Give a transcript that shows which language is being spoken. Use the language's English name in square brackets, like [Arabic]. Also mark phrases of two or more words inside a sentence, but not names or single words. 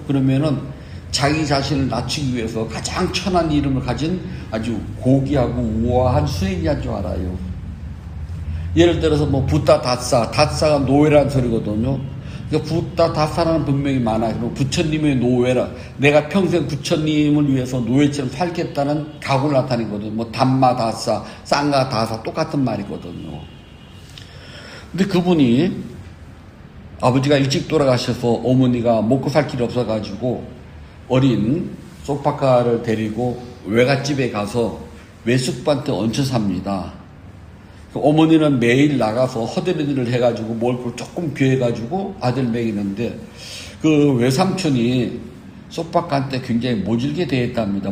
[Korean] 그러면은 자기 자신을 낮추기 위해서 가장 천한 이름을 가진 아주 고귀하고 우아한 수행자인 줄 알아요. 예를 들어서 뭐 부타 다싸가 노예라는 소리거든요. 그러니까 붓다 다 살아는 분명히 많아요. 그리고 부처님의 노예라, 내가 평생 부처님을 위해서 노예처럼 살겠다는 각오를 나타내거든요. 뭐 담마 다사, 쌍가 다사 똑같은 말이거든요. 근데 그분이 아버지가 일찍 돌아가셔서 어머니가 먹고 살 길이 없어가지고 어린 소파카를 데리고 외갓집에 가서 외숙부한테 얹혀 삽니다. 어머니는 매일 나가서 허드렛 일을 해가지고 먹을 걸 조금 비워가지고 아들 먹이는데 그 외삼촌이 소파카한테 굉장히 모질게 대했답니다.